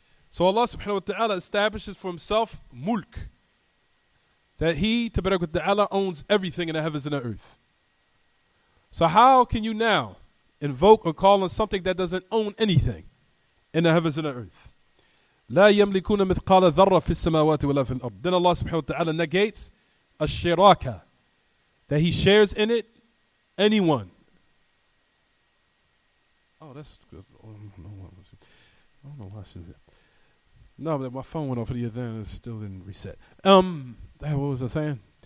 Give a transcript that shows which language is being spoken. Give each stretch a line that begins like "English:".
English: So Allah subhanahu wa ta'ala establishes for himself mulk. that He, Tabarak wa Ta'ala, owns everything in the heavens and the earth. So how can you now invoke or call on something that doesn't own anything in the heavens and the earth?
Arabic: لا يملكون مثقال ذرة في السماوات ولا في الأرض.
English: Then Allah subhanahu wa ta'ala negates الشراكة, that He shares in it anyone. Oh, that's good. I don't know why I said that. No, but my phone went off the other end and it still didn't reset. What was I saying?